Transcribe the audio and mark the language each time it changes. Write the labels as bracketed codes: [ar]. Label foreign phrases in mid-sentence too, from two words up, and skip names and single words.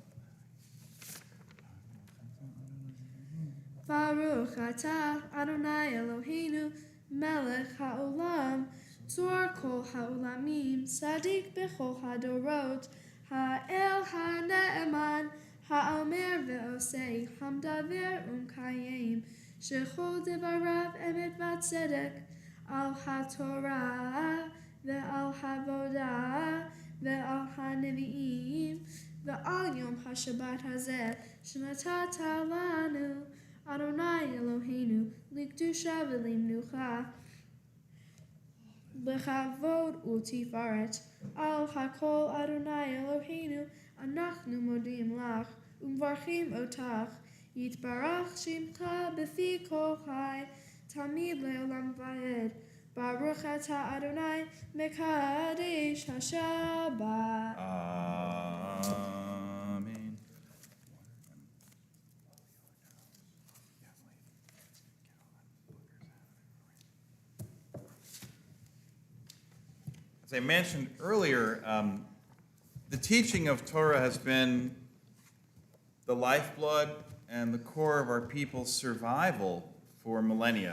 [he] ברוך אתה אדני אלהינו מלך העולם צור כל העולמים צדיק בכל הדורות האל הנאמן האומר ועושה המדבר ומקיים שכל דבריו אמת וצדק על התורה ועל העבודה ועל הנביאים ועל יום השבת הזה שנתת לנו אדני אלהינו לקדשה ולמנוחה לכבוד ולתפארת על הכל אדני אלהינו אנחנו מודים לך ומברכים אותך יתברך שמך בפי כל חי תמיד לעולם ועד. ברוך אתה אדני מקדש השבת. Amen. [en] As I mentioned earlier, the teaching of Torah has been the lifeblood and the core of our people's survival for millennia.